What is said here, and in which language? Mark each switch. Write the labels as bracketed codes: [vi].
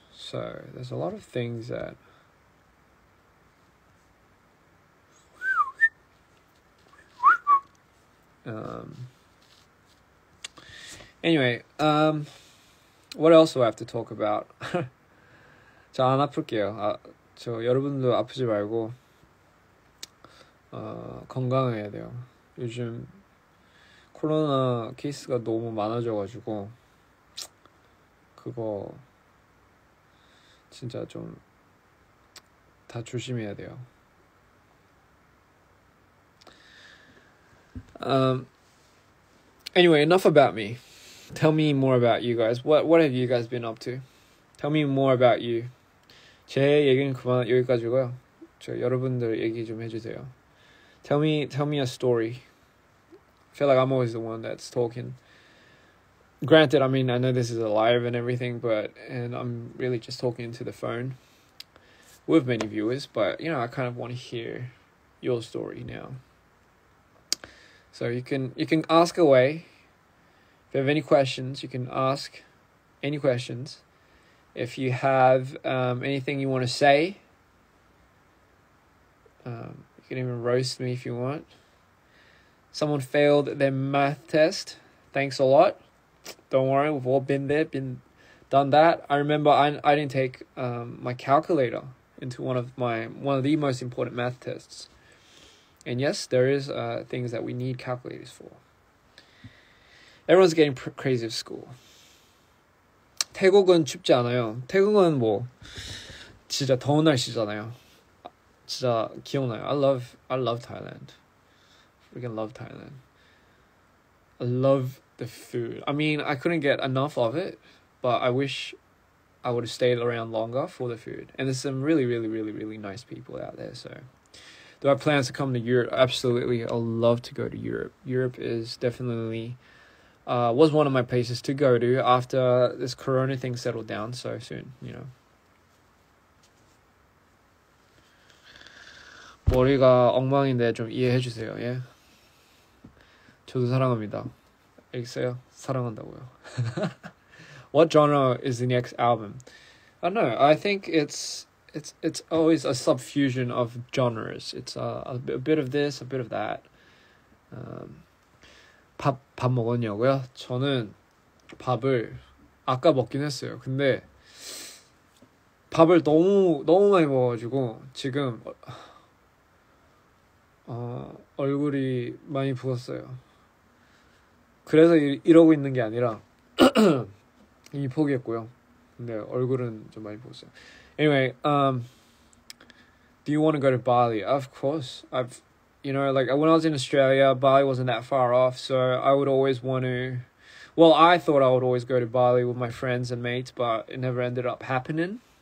[en] So there's a lot of things that Anyway, what else do I have to talk about? [ko] 저 안 아플게요. 저 여러분도 아프지 말고 건강해야 돼요. 요즘 코로나 케이스가 너무 많아져가지고 그거 진짜 좀 다 조심해야 돼요. [en] Anyway, enough about me. Tell me more about you guys. What have you guys been up to? Tell me more about you. [ko] 제 얘기는 그만 여기까지고요. 저 여러분들 얘기 좀 해주세요. [en] Tell me a story. I feel like I'm always the one that's talking. Granted, I mean, I know this is a live and everything, and I'm really just talking into the phone with many viewers, but, I kind of want to hear your story now. So you can ask away. If you have any questions, you can ask any questions. If you have anything you want to say, you can even roast me if you want. Someone failed their math test. Thanks a lot. Don't worry, we've all been there, done that. I remember I didn't take my calculator into one of the most important math tests. And yes, there is things that we need calculators for. Everyone's getting crazy at school. [ko] 태국은 춥지 않아요. 태국은 뭐 진짜 더운 날씨잖아요. 진짜 기억나요. [en] I love Thailand. Freaking love Thailand. I love the food. I mean, I couldn't get enough of it, but I wish I would have stayed around longer for the food. And there's some really, really, really, really nice people out there. So, do I have plans to come to Europe? Absolutely. I'd love to go to Europe. Europe is definitely was one of my places to go to after this corona thing settled down so soon, [ko] 머리가 엉망인데 좀 이해해 주세요. 예. 저도 사랑합니다. 알겠어요? 사랑한다고요. [en] What genre is the next album? I don't know. I think it's always a subfusion of genres. It's a bit of this, a bit of that. [ko] 밥 먹었냐고요? 저는 밥을 아까 먹긴 했어요. 근데 밥을 너무 많이 먹어가지고 지금 얼굴이 많이 부었어요. 그래서 이러고 있는 게 아니라 이미 포기했고요. 근데 얼굴은 좀 많이 부었어요. [en] Anyway, do you want to go to Bali? Of course. When I was in Australia, Bali wasn't that far off, so I would always want to... Well, I thought I would always go to Bali with my friends and mates, but it never ended up happening.